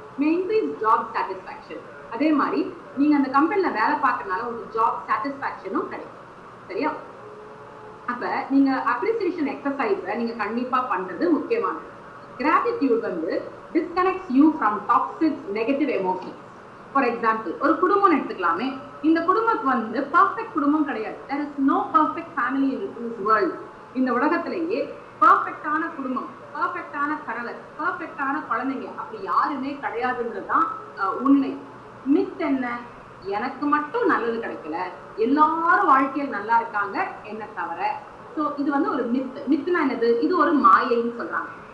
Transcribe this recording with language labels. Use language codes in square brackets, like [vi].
[en] May increase job satisfaction. [ta] அதே மாதிரி நீங்க அந்த கம்பெனில வேலை பார்க்கறதுனால உங்களுக்கு ஜாப் சாட்டிஸ்ஃபேக்ஷனும் கிடைக்கும். சரியா? அப்ப நீங்க அப்ரிசியேஷன் எக்ஸசைஸை நீங்க கண்டிப்பா பண்றது முக்கியமானது. [en] Gratitude வந்து disconnects you from toxic negative emotions. [ta] For example ஒரு குடும்பம் எடுத்துக்கலாமே. இந்த குடும்பத்துக்கு வந்து பர்ஃபெக்ட் குடும்பம் கிடையாது. [en] there is no perfect family in this world. [ta] இந்த உலகத்திலேயே பர்ஃபெக்டான குடும்பம், பர்ஃபெக்டான கணவர், பர்ஃபெக்டான குழந்தைங்க அப்படி யாருமே கிடையாதுன்றதுதான் உண்மை. மித் என்ன? எனக்கு மட்டும் நல்லது கிடைக்கல, எல்லாரும் வாழ்க்கையில் நல்லா இருக்காங்க என்ன தவிர. சோ இது வந்து ஒரு மித்துனா என்னது? இது ஒரு மாயைன்னு சொல்றாங்க.